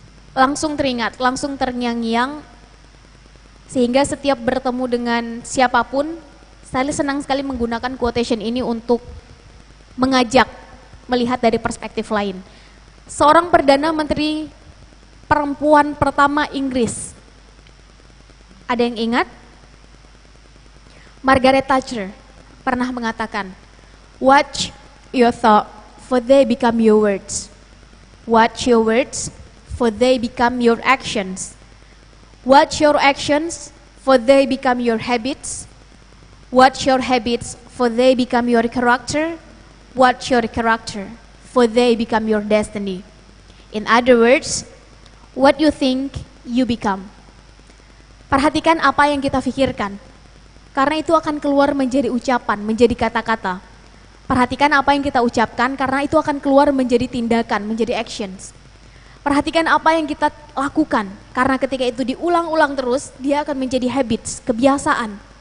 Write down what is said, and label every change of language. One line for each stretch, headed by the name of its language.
Indonesian: langsung teringat, langsung terngiang-ngiang, sehingga setiap bertemu dengan siapapun, Sally senang sekali menggunakan quotation ini untuk mengajak melihat dari perspektif lain. Seorang Perdana Menteri perempuan pertama Inggris, ada yang ingat?
English: Margaret Thatcher
Indonesian: pernah mengatakan,
English: "Watch your thought, for they become your words. Watch your words, for they become your actions. Watch your actions, for they become your habits. Watch your habits, for they become your character. Watch your character, for they become your destiny." In other words, what you think, you become.
Indonesian: Perhatikan apa yang kita pikirkan, karena itu akan keluar menjadi ucapan, menjadi kata-kata. Perhatikan apa yang kita ucapkan, karena itu akan keluar menjadi tindakan, menjadi actions. Perhatikan apa yang kita lakukan, karena ketika itu diulang-ulang terus, dia akan menjadi habits, kebiasaan.